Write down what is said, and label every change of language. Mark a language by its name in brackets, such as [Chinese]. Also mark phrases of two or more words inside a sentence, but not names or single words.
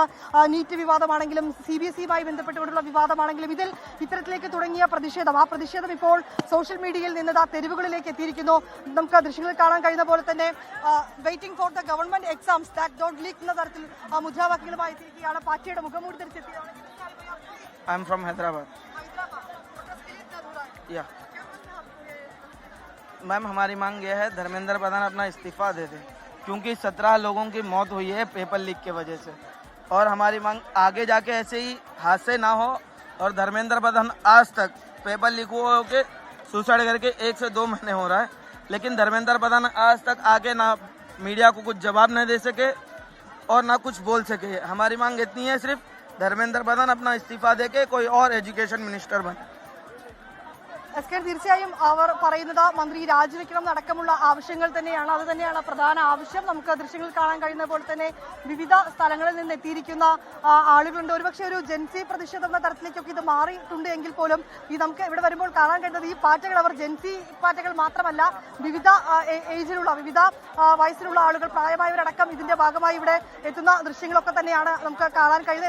[Malayalam] നീറ്റ് വിവാദമാണെങ്കിലും CBSEയുമായി ബന്ധപ്പെട്ടുകൊണ്ടുള്ള വിവാദമാണെങ്കിലും ഇത്തരത്തിലേക്ക് തുടങ്ങിയ പ്രതിഷേധം, ആ പ്രതിഷേധം ഇപ്പോൾ [English] social media [Malayalam] നിന്ന് തെരുവുകളിലേക്ക് എത്തിയിരിക്കുന്നു. നമുക്ക് ദൃശ്യങ്ങളിൽ കാണാൻ കഴിയുന്ന പോലെ തന്നെ [English] waiting for the government exams that don't leak [Malayalam] എന്ന തരത്തിൽ മുദ്രാവാക്യങ്ങളുമായി എത്തിയിരിക്കുകയാണ്. പാർട്ടിയുടെ മുഖംമൂടി ധരിച്ചെത്തിയാണ്. [English] I am from Hyderabad. [Hindi] या मैम, हमारी मांग यह है धर्मेंद्र प्रधान अपना इस्तीफा दे दे क्योंकि 17 लोगों की मौत हुई है [English] paper leak [Hindi] के वजह से. और हमारी मांग आगे जाके ऐसे ही हादसे ना हो. और धर्मेंद्र प्रधान आज तक [English] paper leak [Hindi] हुआ के सुसाइड करके 1 से 2 महीने हो रहा है, लेकिन धर्मेंद्र प्रधान आज तक आके ना मीडिया को कुछ जवाब नहीं दे सके और ना कुछ बोल सके. हमारी मांग इतनी है, सिर्फ धर्मेंद्र प्रधान अपना इस्तीफा देके कोई और [English] education minister [Hindi] बने. [Malayalam] തീർച്ചയായും അവർ പറയുന്നത് മന്ത്രി രാജിവെക്കണം അടക്കമുള്ള ആവശ്യങ്ങൾ തന്നെയാണ്. അത് തന്നെയാണ് പ്രധാന ആവശ്യം. നമുക്ക് ദൃശ്യങ്ങളിൽ കാണാൻ കഴിയുന്ന പോലെ തന്നെ വിവിധ സ്ഥലങ്ങളിൽ നിന്ന് എത്തിയിരിക്കുന്ന ആളുകളുണ്ട്. ഒരുപക്ഷെ ഒരു ജെൻസി പ്രതിഷേധം എന്ന തരത്തിലേക്കൊക്കെ ഇത് മാറിയിട്ടുണ്ട് എങ്കിൽ പോലും ഈ നമുക്ക് ഇവിടെ വരുമ്പോൾ കാണാൻ കഴിയുന്നത് ഈ പാർട്ടികൾ അവർ ജെൻസി പാർട്ടികൾ മാത്രമല്ല, വിവിധ ഏജിലുള്ള വിവിധ വയസ്സിലുള്ള ആളുകൾ, പ്രായമായവരടക്കം ഇതിന്റെ ഭാഗമായി ഇവിടെ എത്തുന്ന ദൃശ്യങ്ങളൊക്കെ തന്നെയാണ് നമുക്ക് കാണാൻ കഴിയുന്നത്.